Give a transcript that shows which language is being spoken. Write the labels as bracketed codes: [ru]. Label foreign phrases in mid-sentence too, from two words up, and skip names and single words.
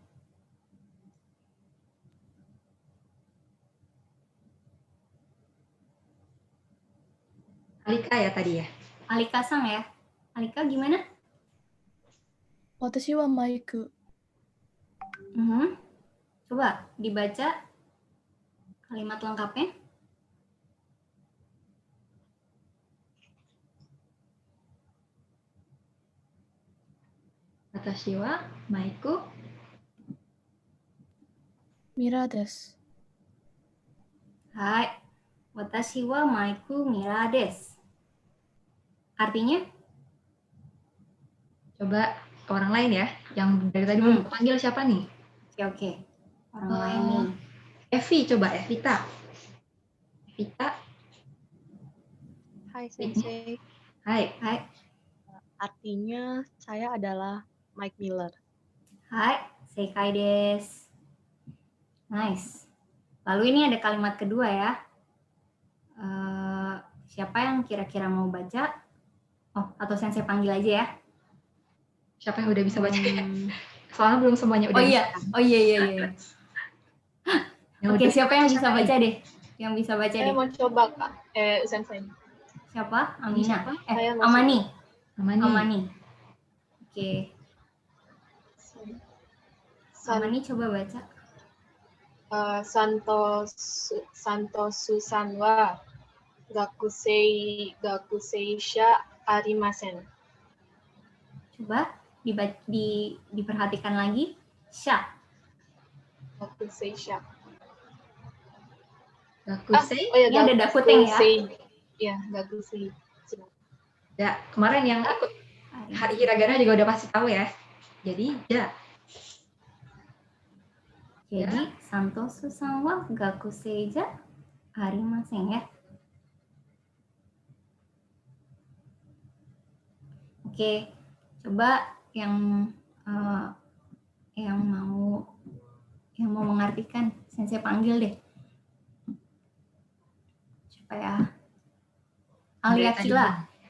[id] Alika ya tadi ya? Alika sang ya. Alika gimana? [ja] 私はマイク. [id] Coba dibaca kalimat lengkapnya. [ja] 私はマイクミラです. Hai. 私はマイクミラです. [id] Artinya? Coba orang lain ya, yang dari tadi belum panggil siapa nih? Oke. Orang lain nih. Evi, coba Evita. Evita. [ja] はい先生. Hai. [id] Artinya saya adalah Mike Miller. [ja] Hai, 正解です. [en] Nice. [id] Lalu ini ada kalimat kedua ya. Siapa yang kira-kira mau baca? Oh, atau Sensei panggil aja ya. Siapa yang udah bisa baca? Soalnya belum semuanya udah bisa. Oh iya. Oke, siapa yang bisa baca deh? Yang bisa baca Saya deh. mau coba Kak. Sensei. Siapa? Amina. Saya mau Amani. Oke. Amani coba baca. [ja] サントスさんは学生しゃありません. [id] Coba diperhatikan lagi. [ja] Sha. 学生しゃ. Gakusei? [id] Ini ada dakuteng ya. Iya, gakusei. Ya, kemarin yang ikut hari hiragana juga udah pasti tahu ya. Jadi, ja. [ja] Jadi, サントスさんは学生じゃありません ya. [id] Oke, coba yang mau mengartikan, Sensei panggil deh. Siapa ya? Alia Kila.